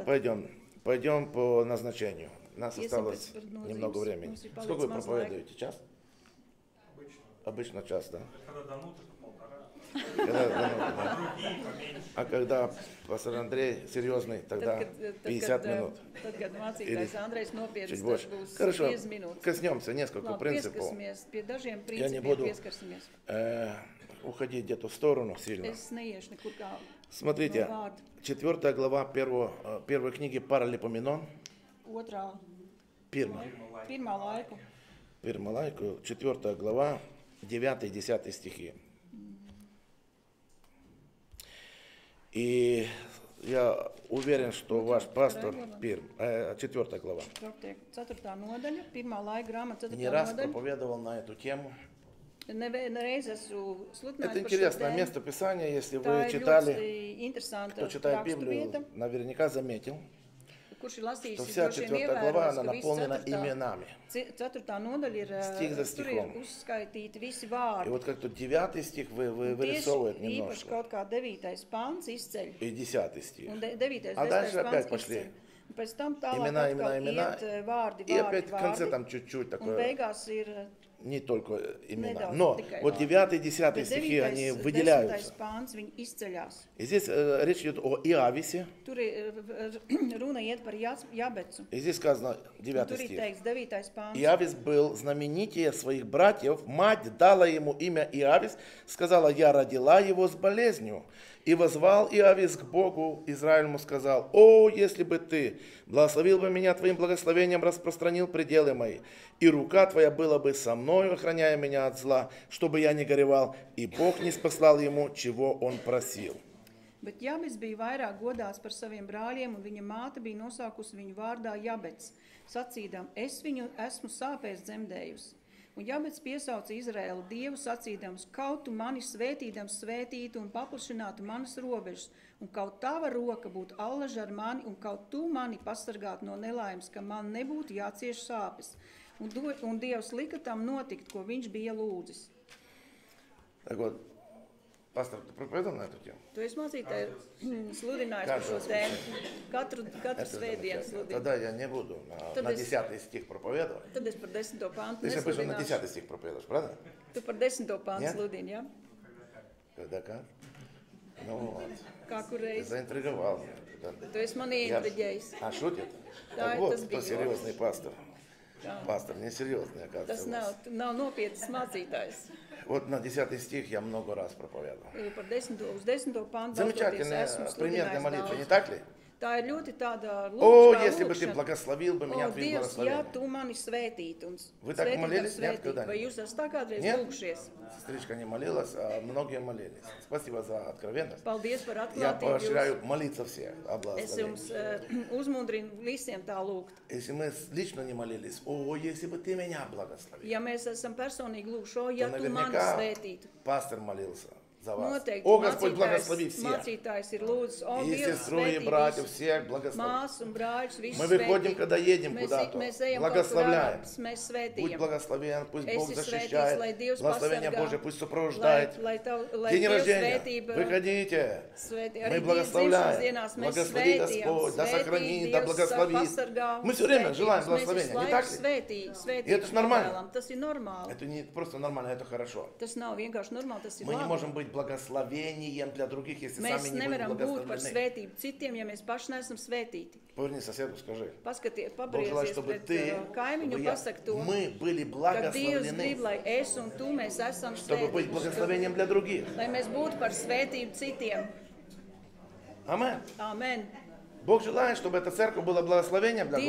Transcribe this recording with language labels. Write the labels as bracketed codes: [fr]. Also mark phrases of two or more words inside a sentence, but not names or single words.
[ru] пойдем по назначению. Нас [lv] iesim [ru] осталось [lv] pēc nozīmes. [ru] немного времени. [lv] Mums ir palicis [ru] Сколько вы [lv] maz [ru] проповедуете? Час? Обычно. Обычно час, да? Когда дано, то полтора. Да. Другие поменьше. А когда пастор Андрей серьезный, тогда 50 минут. [lv] Tad, kad mācītājs Andrejs nopietns, [ru] Чуть [lv] tas [ru] больше. [lv] būs [ru] Хорошо, [lv] 50 minūtes. [ru] коснемся несколько [lv] Labi, [ru] принципов. [lv] pieskarsimies pie dažiem [ru] Я не [lv] principiem, [ru] буду [lv] pieskarsimies. [ru] уходить где-то в сторону сильно. [lv] Es neiešu nekur kā [ru] Смотрите, [lv] no vārda. [ru] 4 глава первой книги Паралипоменон. [lv] Otrā, Pirma pirmā laiku. [ru] 4 глава, 9-10 стихи. И я уверен, что ваш пастор, 4 глава, 4. [lv] nodaļa, 1. laika grāmata, 4. [ru] не раз [lv] nodaļa. [ru] проповедовал на эту тему. [lv] Nereiz esmu sludinājis [ru] Это [lv] par šo [ru] интересное [lv] tēmu. [ru] место Писания, если [lv] Tā [ru] вы [lv] ir [ru] читали, [lv] ļoti interesanta [ru] кто читает [lv] rakstu [ru] Библию, [lv] vieta, [ru] наверняка заметил, [lv] kurš ir lasījis, [ru] что вся [lv] droši vien [ru] 4 глава, [lv] ievērojis, [ru] она [lv] ka visi [ru] наполнена 4. именами. [lv] 4. nodaļa ir, [ru] Стих за [lv] tur ir [ru] стихом. [lv] uzskaitīti visi [ru] И [lv] vārdi. [ru] вот как-то 9 стих [lv] Un [ru] вырисовывает [lv] tieši īpaši [ru] немножко, [lv] kaut kā 9. pants izceļ. [ru] и 10 стих. [lv] Un 9. [ru] А 10. дальше опять [lv] pants [ru] пошли. [lv] izceļ. Un pēc tam tālāk [ru] Имена, [lv] atkal [ru] имена. [lv] iet vārdi, [ru] И опять в конце [lv] vārdi. [ru] там чуть-чуть [lv] Un [ru] такое, [lv] beigās ir [ru] не только имена. [lv] Nedaudz [ru] Но [lv] tikai [ru] вот [lv] vārdi. [ru] 9-10 [lv] Bet [ru] стихи, 9. они 10. выделяются. [lv] pants, viņi izceļās. [ru] И здесь речь идет о Иависе. [lv] Tur ir runa iet par Jabecu. [ru] И здесь сказано, [lv] Un [ru] 9 [lv] tur ir [ru] стих. [lv] teikts 9. pants. [ru] Иавис был знаменитее своих братьев. Мать дала ему имя Иавис, сказала, я родила его с болезнью. И возвал Иавис к Богу, Израиль ему сказал, о, если бы ты благословил бы меня твоим благословением, распространил пределы мои, и рука твоя была бы со мною, охраняя меня от зла, чтобы я не горевал, и Бог не спаслал ему, чего он просил. [lv] Bet Jabets bija vairāk godāts par saviem brāļiem, un viņa māte bija nosaukusi viņu vārdā Jabets, sacīdam, es viņu esmu sāpēs dzemdējusi. Un Jabets piesauca Izraēlu dievu, sacīdams, kaut tu mani svētīdams svētītu un paplašinātu manas robežas, un kaut tava roka būtu allaža ar mani, un kaut tu mani pasargātu no nelaimes, ka man nebūtu jācieš sāpes. Un Dievs lika tam notikt, ko viņš bija lūdzis. [ru] Так вот, пастор, ты проповедовал на эту тему? [lv] Tu esi mācītāji sludinājis par šo tēmu. Katru [ru] Это [lv] svētdienu [ru] замечательно. [lv] sludinu. [ru] Тогда я не буду на 10 стих проповедовать. [lv] Tad es par 10. pantu [ru] Ты же обычно на [lv] nesludināšu. [ru] 10 стих проповедуешь, правда? [lv] Tu par 10. pantu [ru] Нет? [lv] sludini, ja? [ru] Когда как? Ну вот, [lv] Kā kur [ru] ты [lv] reiz. [ru] заинтриговал меня. [lv] Tu esi mani intriģējis. [ru] А шутит? Да, Так это вот, сбило. кто серьезный пастор. Да. Пастор несерьезный, [lv] Tas [ru] оказывается. у [lv] nav [ru] вас. [lv] nopietnas mācītājs. [ru] Вот на 10 стих я много раз проповедовал. [lv] Par 10. uz 10. pantu [ru] Замечательная, [lv] esmu [ru] примерная [lv] sludinājis [ru] молитва, не [lv] daudz. [ru] так ли? [lv] Tā ir ļoti tāda [ru] О, [lv] lūkšana, [ru] если бы ты благословил бы меня [lv] O, [ru] твоим [lv] Dievs, ja [ru] благословением. [lv] tu mani svētītu un [ru] Вы так молились? Нет, [lv] svētītu, [ru] когда-нибудь? [lv] vai jūs esat tā kādreiz [ru] Нет? [lv] lūgšies? [ru] Сестричка не молилась, а многие молились. Спасибо за откровенность. [lv] Paldies par [ru] Я [lv] atklātību. [ru] поощряю молиться всех о [lv] Es [ru] благословении. [lv] jums uzmundrinu visiem tā lūgt. [ru] Если мы лично не молились, о, если бы ты меня благословил. [lv] Ja mēs esam personīgi lūgšo, ja [ru] То [lv] tu mani [ru] наверняка [lv] svētītu, [ru] пастор молился за вас. [lv] noteikti [ru] О, Господь, благослови всех. [lv] mācītājs ir lūdzis, o, [ru] И [lv] Dievs, [ru] сестру, и [lv] svētī [ru] братьев, [lv] visus, [ru] всех благослови. [lv] māsu un brāļus, visus [ru] Мы выходим, [lv] svētī. [ru] когда едем [lv] Mēs, [ru] куда-то, [lv] mēs ejam kaut kur [ru] благословляем. [lv] ārā, mēs [ru] Будь [lv] svētījam. [ru] благословен, пусть Бог [lv] Esi svētīts, lai [ru] защищает. [lv] Dievs [ru] Благословение [lv] pasargā, [ru] Божье пусть сопровождает. [lv] lai [ru] День [lv] Dievs [ru] рождения. [lv] svētība [ru] Выходите. [lv] svētī. [ru] Мы [lv] Arī dzimšanas [ru] благословляем. [lv] dienās mēs [ru] Благослови [lv] svētījam, [ru] Господь, да [lv] svētī, [ru] сохранит, да [lv] Dievs [ru] благословит. [lv] pasargā, [ru] Мы все время [lv] svētī. [ru] желаем [lv] Mēs [ru] благословения, [lv] visu [ru] не [lv] laiku [ru] так ли? [lv] svētī, [ru] И это ж нормально. [lv] novēlam. Tas ir normāli. [ru] Это не просто нормально, это хорошо. [lv] Tas nav vienkārši normāli, tas ir [ru] Мы не [lv] labi. [ru] можем быть благословением для других, если [lv] Mēs [ru] сами не будем [lv] nevaram būt par [ru] благословлены. [lv] svētību citiem, ja mēs paši neesam svētīti. [ru] Поверни соседу, скажи. [lv] Paskatiet, [ru] Бог желает, [lv] pabriezies [ru] чтобы [lv] pret [ru] ты, [lv] kaimiņu un [ru] чтобы [lv] pasaka to, [ru] мы были [lv] ka Dievs grib, [ru] благословлены, [lv] lai es un tu mēs esam [ru] чтобы быть [lv] svētīti. [ru] благословением для других. [lv] Lai mēs būtu par svētību citiem. Amen. Amen. [ru] Бог желает, чтобы эта церковь была благословением для